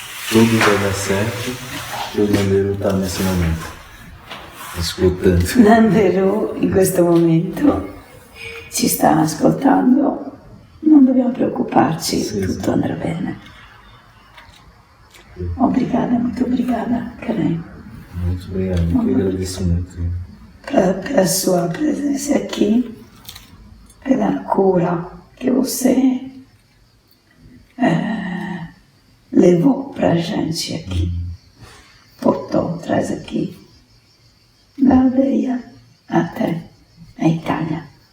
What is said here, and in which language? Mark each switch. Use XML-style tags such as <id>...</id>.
<pt>Tudo vai dar certo, que o Nanderu está nesse momento, ascoltando.</pt> <it>Nanderu in questo momento ci sta ascoltando, non dobbiamo preoccuparci, Sì, tutto sì. andrà bene.</it> <pt>Obrigada, muito obrigada, Karen, Muito obrigado, eu que agradeço muito. pela sua presença aqui, pela cura que você levou pra gente aqui, portou, traz aqui, da aldeia até a Itália.</pt>